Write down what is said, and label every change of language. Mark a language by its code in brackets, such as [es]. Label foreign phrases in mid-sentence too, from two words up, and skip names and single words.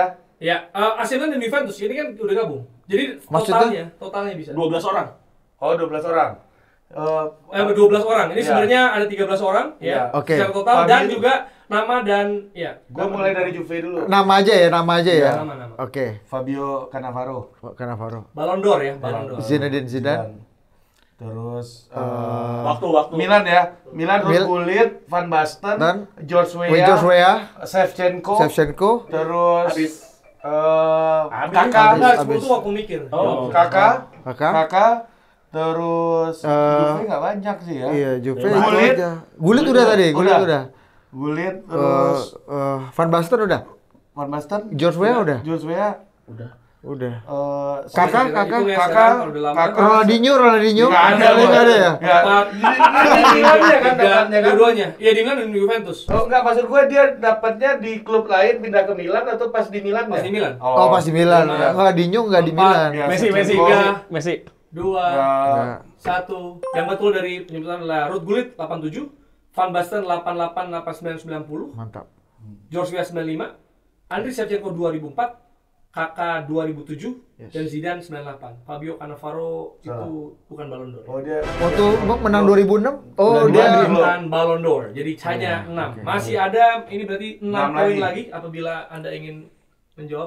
[id] Ya, AC Milan dan Juventus ini kan udah gabung. Jadi Maksudnya? totalnya bisa. 12 orang. Oh, 12 orang. 12 orang. Ini Iya. sebenarnya ada 13 orang ya. Iya. Oke. Secara total Fabio. dan juga nama dan ya. Gua mulai dari Juve dulu. Nama aja ya. Nama. Oke. Fabio Cannavaro. Cannavaro. Ballon d'Or ya, Ballon d'Or. Zinedine Zidane. Terus Waktu. Milan ya. Milan Ruud Gullit, Van Basten, Dan George George Weah, Weah, Shevchenko, Shevchenko. terus Habis. Kakak, Enggak, 10 tuh waktu mikir. Kakak, Kakak. terus Juve nggak banyak sih ya. Iya, Juve. Gullit. Gullit udah tadi, Gullit udah. Gullit, terus Van Basten udah. Van Basten, George Weah udah. George Weah, Udah. kakak, Ronaldinho. nggak ada ya? Dua-duanya. Iya di Milan dan di Juventus. Oh enggak, maksud gue dia dapatnya di klub lain pindah ke Milan atau pas di Milan? Pas di Milan. Oh, pas di Milan. Ronaldinho enggak di Milan. Ya, Messi. 2, 1. Yang betul dari penyebutan adalah Ruud Gullit 87, Van Basten 88, 89, 90, Mantap. George Weah 95, Andriy Shevchenko 2004, Kakak 2007, dan Zidane 98. Fabio Cannavaro itu bukan Ballon d'Or. Oh dia Waktu menang 2006. Oh, Dia dia bukan Ballon d'Or. Jadi hanya 6. Masih ada ini berarti 6 poin lagi. lagi apabila Anda ingin menjawab.